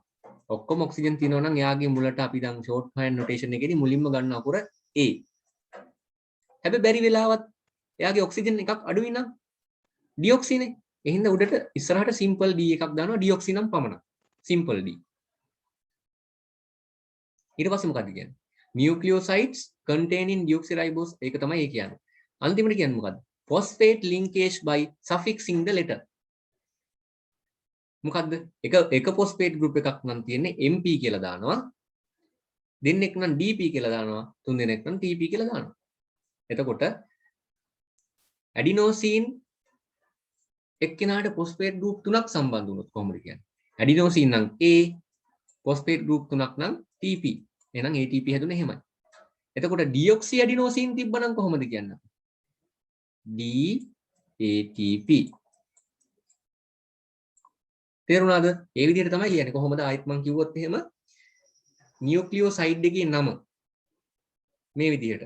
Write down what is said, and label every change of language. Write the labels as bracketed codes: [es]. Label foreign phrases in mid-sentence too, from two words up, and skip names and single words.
[si] ඔක්කොම ඔක්සිජන් තියෙනවා නම් එයාගේ මුලට අපි දැන් [en] short hand notation [si] එකේදී මුලින්ම ගන්න අකුර A. හැබැයි බැරි වෙලාවත් එයාගේ ඔක්සිජන් එකක් අඩුයි නම් ඩියොක්සිනේ. එහෙනම් උඩට ඉස්සරහට සිම්පල් D එකක් දානවා ඩියොක්සි නම් පමණක්. සිම්පල් D. ඊට පස්සේ මොකක්ද කියන්නේ? [en] Nucleosides containing deoxyribose [si] ඒක තමයි ඒ කියන්නේ. අන්තිමට කියන්නේ මොකද්ද? [en] Phosphate linkage by suffixing the letter. [si] මොකද්ද? එක [en] phosphate group [si] එකක් නම් තියෙන්නේ MP කියලා දානවා. දෙන්නෙක් නම් DP කියලා දානවා. තුන් දෙනෙක් නම් TP කියලා දානවා. එතකොට adenosine එක්කෙනාට [en] phosphate group [si] තුනක් සම්බන්ධ වුණොත් කොහොමද කියන්නේ? adenosine නම් A, [en] phosphate group [si] තුනක් නම් TP. එහෙනම් ATP හැදුනේ එහෙමයි. එතකොට deoxyadenosine තිබ්බනම් කොහොමද කියන්නේ? DATP. තේරුණාද? ඒ විදිහට තමයි කියන්නේ. කොහොමද ආයෙත් මම කිව්වොත් එහෙම නියුක්ලියෝසයිඩ් එකේ නම මේ විදිහට.